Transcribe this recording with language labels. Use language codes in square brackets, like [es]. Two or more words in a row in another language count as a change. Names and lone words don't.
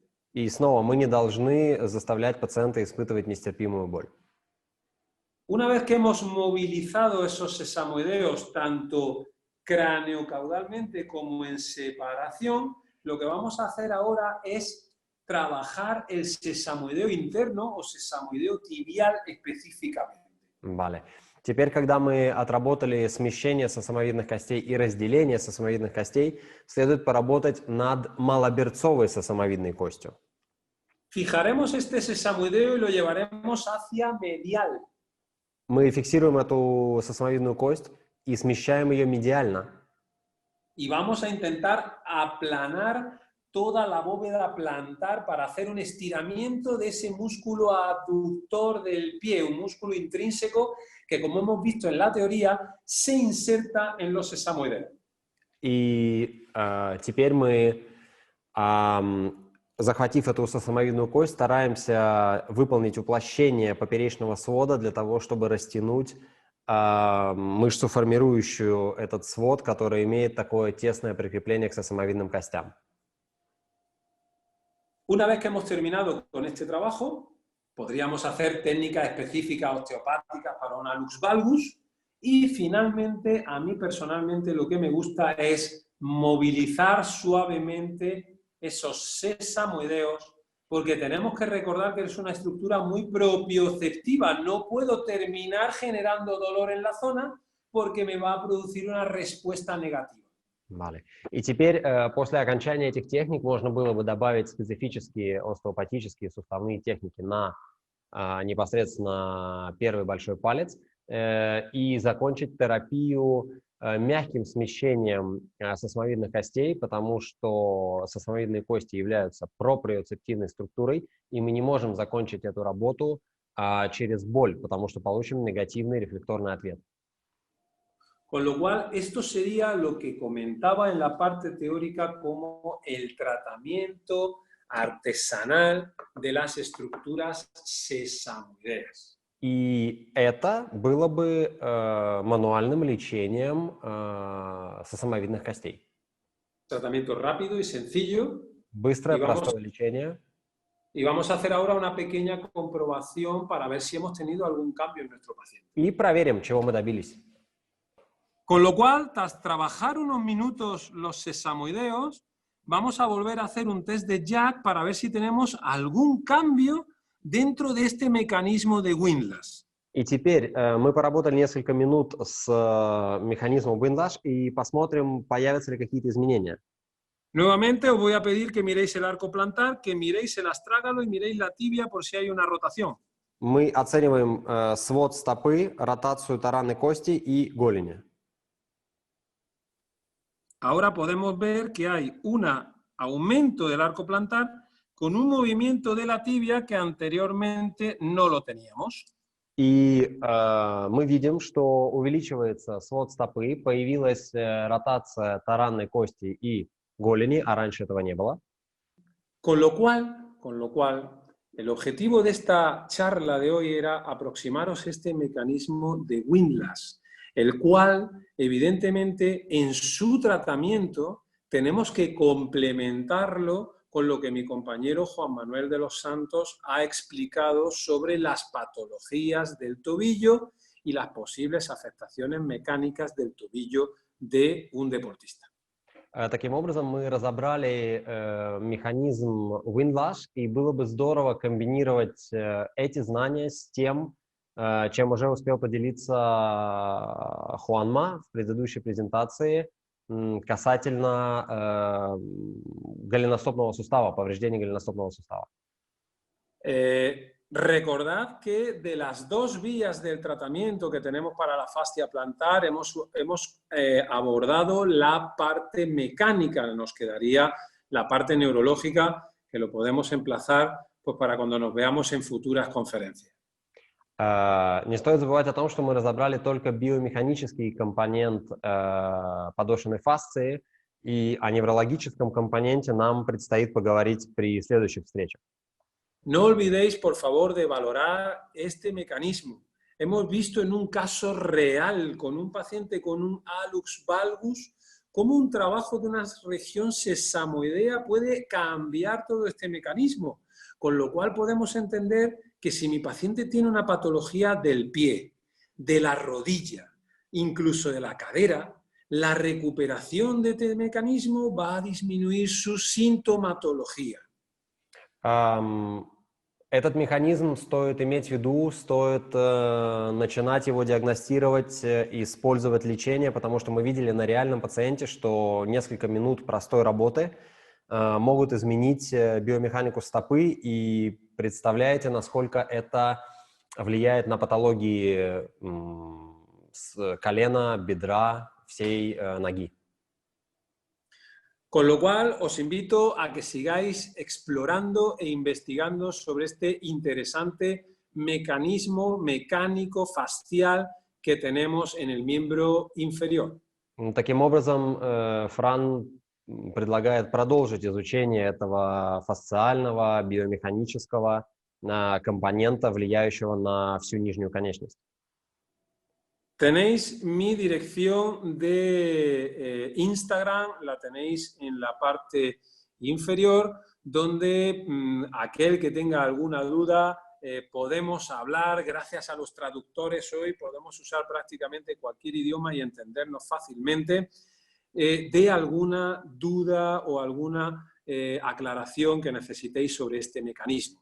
[ru] И снова мы не должны заставлять пациента испытывать нестерпимую боль. [es] Una vez que hemos movilizado esos sesamoideos tanto craneocaudalmente como en separación, lo que vamos a hacer ahora es trabajar el sesamoideo interno o sesamoideo tibial específicamente. Vale. [ru] Теперь, когда мы отработали смещение сосамовидных костей и разделение сосамовидных костей, следует поработать над малоберцовой сосамовидной костью. [es] Fijaremos este sesamoideo y lo llevaremos hacia medial. [ru] Мы фиксируем эту сосамовидную кость и смещаем ее медиально. [es] Y vamos a intentar aplanar toda la bóveda plantar para hacer un estiramiento de ese músculo abductor del pie, un músculo intrínseco que, como hemos visto en la teoría, se inserta en los sesamoideos. [ru] И теперь мы, захватив эту сосамовидную кость, стараемся выполнить уплощение поперечного свода для того, чтобы растянуть мышцу, формирующую этот свод, который имеет такое тесное прикрепление к сосамовидным костям. [es] Una vez que hemos terminado con este trabajo, podríamos hacer técnicas específicas osteopáticas para una lux valgus y finalmente, a mí personalmente lo que me gusta es movilizar suavemente esos sesamoideos, porque tenemos que recordar que es una estructura muy propioceptiva. No puedo terminar generando dolor en la zona porque me va a producir una respuesta negativa. Vale. [ru] И теперь, после окончания этих техник, можно было бы добавить специфические остеопатические суставные техники на непосредственно первый большой палец и закончить терапию мягким смещением сосмовидных костей, потому что сосмовидные кости являются проприоцептивной структурой, и мы не можем закончить эту работу через боль, потому что получим негативный рефлекторный ответ. [es] Con lo cual, esto sería lo que comentaba en la parte teórica como el tratamiento artesanal de las estructuras sesamoideas. [ru] И это было бы мануальным лечением сосамовидных костей. [es] Tratamiento rápido y sencillo. [ru] Быстрое, простое лечение. [es] Y vamos a hacer ahora una pequeña comprobación para ver si hemos tenido algún cambio en nuestro paciente. [ru] И проверим, чего мы добились. [es] Con lo cual, tras trabajar unos minutos los sesamoideos, vamos a volver a hacer un test de Jack para ver si tenemos algún cambio dentro de este mecanismo de Windlass. [ru] И теперь мы поработали несколько минут с механизмом Windlass и посмотрим, появятся ли какие-то изменения. [es] Nuevamente os voy a pedir que miréis el arco plantar, que miréis el astrágalo y miréis la tibia por si hay una rotación. [ru] Мы оцениваем свод стопы, ротацию таранной кости и голени. [es] Ahora podemos ver que hay un aumento del arco plantar con un movimiento de la tibia que anteriormente no lo teníamos. [ru] И мы видим, что увеличивается свод стопы, появилась ротация таранной кости и голени, а раньше этого не было. [es] Con lo cual, el objetivo de esta charla de hoy era aproximaros este mecanismo de Windlass, el cual, evidentemente, en su tratamiento tenemos que complementarlo con lo que mi compañero Juan Manuel de los Santos ha explicado sobre las patologías del tobillo y las posibles afectaciones mecánicas del tobillo de un deportista. [ru] Таким образом, мы разобрали механизм Windlass, и было бы здорово комбинировать эти знания с тем, чем уже успел поделиться Хуанма в предыдущей презентации касательно голеностопного сустава, повреждения голеностопного сустава. [es] Recordad que de las dos vías del tratamiento que tenemos para la fascia plantar hemos abordado la parte mecánica, nos quedaría la parte neurológica que lo podemos emplazar pues, para cuando nos veamos en futuras conferencias. [ru] Не стоит забывать о том, что мы разобрали только биомеханический компонент подошвенной фасции, и о неврологическом компоненте нам предстоит поговорить при следующих встречах. [es] No olvidéis, por favor, de valorar este mecanismo. Hemos visto en un caso real con un paciente con un hallux valgus cómo un trabajo de una región sesamoidea puede cambiar todo este mecanismo, con lo cual podemos entender que si mi paciente tiene una patología del pie, de la rodilla, incluso de la cadera, la recuperación de este mecanismo va a disminuir su sintomatología. [ru] Этот механизм стоит иметь в виду, стоит начинать его диагностировать и использовать лечение, потому что мы видели на реальном пациенте, что несколько минут простой работы могут изменить биомеханику стопы, и представляете, насколько это влияет на патологии колена, бедра, всей ноги. [es] Con lo cual, os invito a que sigáis explorando e investigando sobre este interesante mecanismo mecánico fascial que tenemos en el miembro inferior. [ru] Таким образом, Фран предлагает продолжить изучение этого фасциального, биомеханического компонента, влияющего на всю нижнюю конечность. [es] Tenéis mi dirección de Instagram, la tenéis en la parte inferior, donde aquel que tenga alguna duda podemos hablar. Gracias a los traductores hoy podemos usar prácticamente cualquier idioma y entendernos fácilmente, de alguna duda o alguna aclaración que necesitéis sobre este mecanismo.